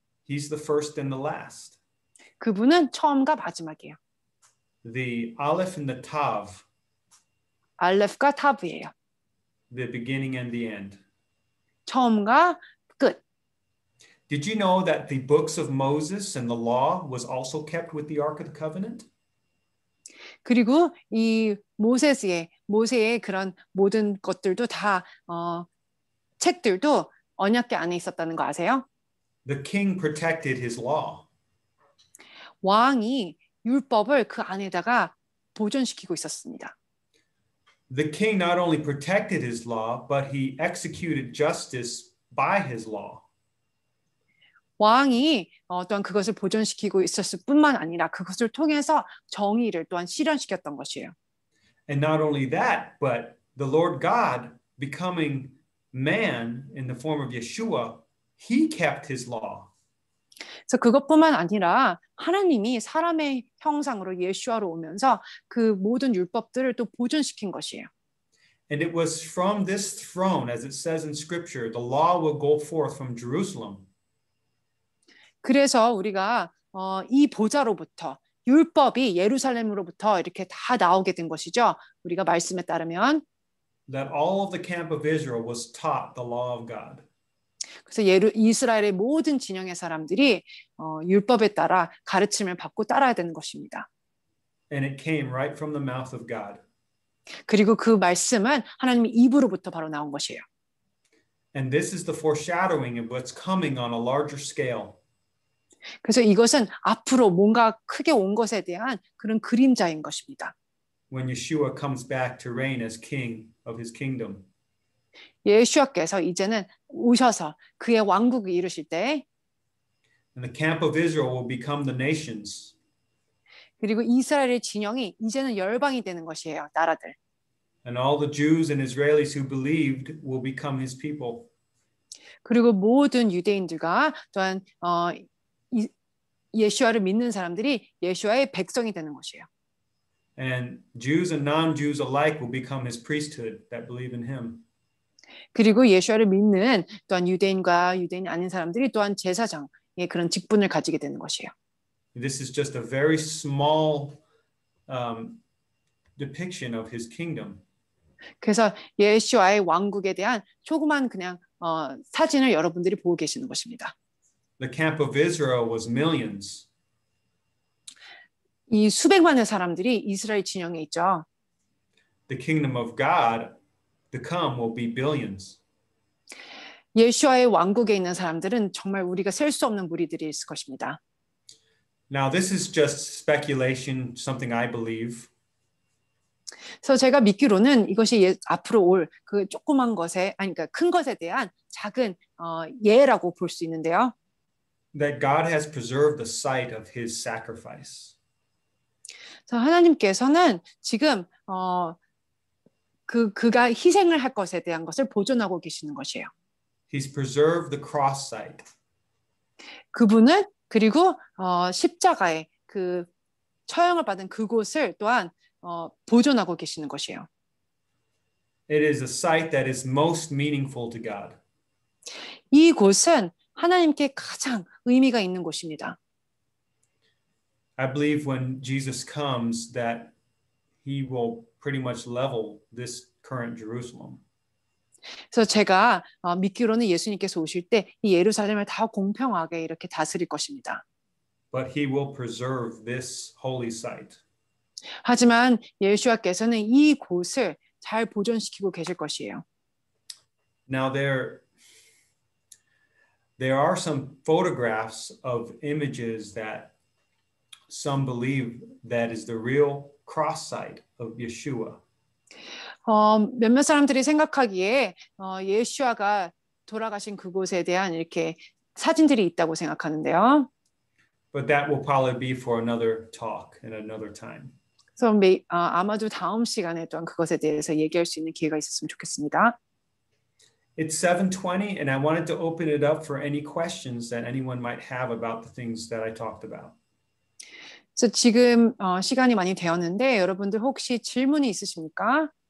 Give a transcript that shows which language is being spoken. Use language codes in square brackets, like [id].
[en] He's the first and the last. [ko] 그분은 처음과 마지막이에요. [en] The Aleph and the Tav. [ko] 알렙과 타브예요. [en] The beginning and the end. [ko] 처음과 끝. [en] Did you know that the books of Moses and the law was also kept with the Ark of the Covenant? [ko] 그리고 이 모세의 그런 모든 것들도 다 책들도 언약궤 안에 있었다는 거 아세요? [en] The king protected his law. [ko] 왕이 율법을 그 안에다가 보존시키고 있었습니다. [en] The king not only protected his law, but he executed justice by his law. [ko] 왕이 또한 그것을 보존시키고 있었을 뿐만 아니라 그것을 통해서 정의를 또한 실현시켰던 것이에요. [en] And not only that, but the Lord God becoming man in the form of Yeshua, he kept his law. [ko] 그래서 그것뿐만 아니라 하나님이 사람의 형상으로 예수아로 오면서 그 모든 율법들을 또 보존시킨 것이에요. [en] And it was from this throne, as it says in Scripture, the law will go forth from Jerusalem. [ko] 그래서 우리가 이 보좌로부터 율법이 예루살렘으로부터 이렇게 다 나오게 된 것이죠. 우리가 말씀에 따르면 [en] That all of the camp of Israel was taught the law of God. [ko] 그래서 이스라엘의 모든 진영의 사람들이 율법에 따라 가르침을 받고 따라야 되는 것입니다. [en] And it came right from the mouth of God. [ko] 그리고 그 말씀은 하나님의 입으로부터 바로 나온 것이에요. [en] And this is the foreshadowing of what's coming on a larger scale. [ko] 그래서 이것은 앞으로 뭔가 크게 온 것에 대한 그런 그림자인 것입니다. [en] When Yeshua comes back to reign as king of his kingdom. [ko] 예수께서 이제는 오셔서 그의 왕국을 이루실 때 [en] And the camp of Israel will become the nations. [ko] 그리고 이스라엘의 진영이 이제는 열방이 되는 것이에요. 나라들. [en] And all the Jews and Israelis who believed will become his people. [ko] 그리고 모든 유대인들과 또한 예수아를 믿는 사람들이 예수아의 백성이 되는 것이에요. [en] And Jews and non-Jews alike will become his priesthood that believe in him. [ko] 그리고 예수아를 믿는 또한 유대인과 유대인 아닌 사람들이 또한 제사장의 그런 직분을 가지게 되는 것이에요. [en] This is just a very small depiction of his kingdom. [ko] 그래서 예수아의 왕국에 대한 조그만 그냥 사진을 여러분들이 보고 계시는 것입니다. [en] The camp of Israel was millions. [ko] 이 수백만의 사람들이 이스라엘 진영에 있죠. [en] The kingdom of God to come will be billions. [ko] 예수아의 왕국에 있는 사람들은 정말 우리가 셀 수 없는 무리들이 있을 것입니다. [en] Now this is just speculation, something I believe. [ko] 그래서 제가 믿기로는 이것이 앞으로 올 그 조그만 것에 그러니까 큰 것에 대한 작은 예라고 볼 수 있는데요. [en] That God has preserved the site of his sacrifice. [ko] 그래서 하나님께서는 지금 그가 희생을 할 것에 대한 것을 보존하고 계시는 것이에요. [en] He's preserved the cross site. [ko] 그분은 그리고 십자가의 그 처형을 받은 그곳을 또한 보존하고 계시는 것이에요. [en] It is a site that is most meaningful to God. [ko] 이 곳은 하나님께 가장 의미가 있는 곳입니다. [en] I believe when Jesus comes that he will pretty much level this current Jerusalem. [ko] 그래서 제가 믿기로는 예수님께서 오실 때 이 예루살렘을 다 공평하게 이렇게 다스릴 것입니다. [en] But he will preserve this holy site. [ko] 하지만 예수와께서는 이 곳을 잘 보존시키고 계실 것이에요. [en] Now there are some photographs of images that some believe that is the real cross site of Yeshua. [ko] 몇몇 사람들이 생각하기에 예수아가 돌아가신 그곳에 대한 이렇게 사진들이 있다고 생각하는데요. [en] But that will probably be for another talk and another time. [ko] 그래서 아마도 다음 시간에 또한 그것에 대해서 얘기할 수 있는 기회가 있었으면 좋겠습니다. [en] It's 7:20 and I wanted to open it up for any questions that anyone might have about the things that I talked about. [ko] 그래서 지금 시간이 많이 되었는데 여러분들 혹시 질문이 있으십니까?